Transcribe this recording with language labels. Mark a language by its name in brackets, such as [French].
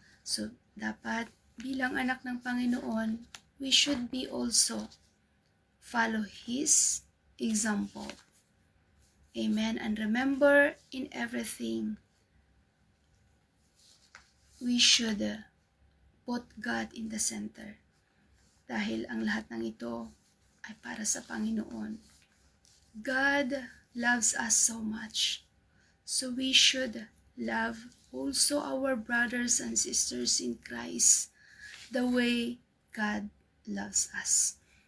[English] So, [Filipino] dapat bilang anak ng Panginoon, [English] we should be also follow His example. Amen. And remember, in everything, we should put God in the center. [Filipino] Dahil ang lahat ng ito ay para sa Panginoon. [English] God loves us so much. So we should love also our brothers and sisters in Christ the way God loves us.